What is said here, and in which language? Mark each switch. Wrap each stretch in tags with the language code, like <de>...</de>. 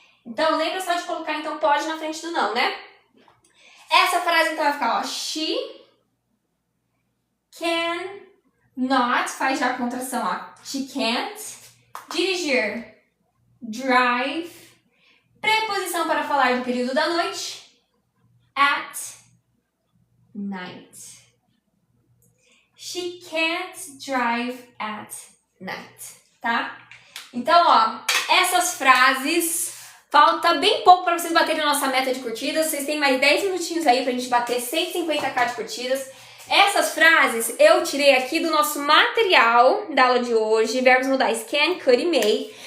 <pt>Então, lembra só de colocar, então, pode na frente do não, né? Essa frase, então, vai ficar, ó,</pt> <en>she can not,</en> <pt>faz já a contração, ó,</pt> <en>she can't</en> <pt>dirigir, drive, preposição para falar do período da noite,</pt> <en>at night. She can't drive at night, tá?</en> <pt>Então, ó, essas frases, falta bem pouco para vocês baterem a nossa meta de curtidas. Vocês têm mais 10 minutinhos aí pra gente bater 150k de curtidas. Essas frases eu tirei aqui do nosso material da aula de hoje, verbos modais can, could e may.</pt>